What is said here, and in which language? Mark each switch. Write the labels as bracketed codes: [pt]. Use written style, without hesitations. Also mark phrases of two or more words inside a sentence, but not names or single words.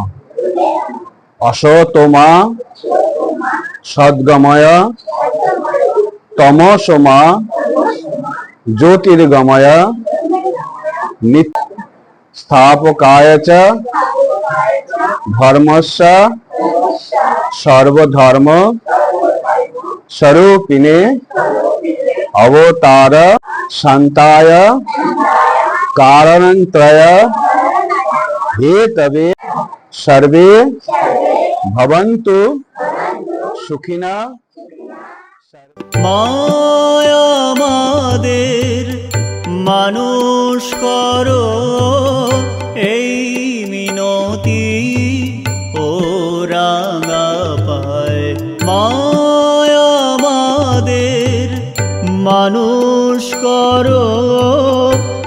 [sa] असतोमा सद्गमय तमसोमा ज्योतिर्गमय स्थापकाय च धर्मस्य सर्वधर्म स्वरूपिणे अवतार शांताय कारणत्रय हेतवे सर्वे भवन्तु सुखिना। [bn] माया আমাদের মানুষ করো এই মিনতি ও রাঙা পায়। মায়া আমাদের মানুষ করো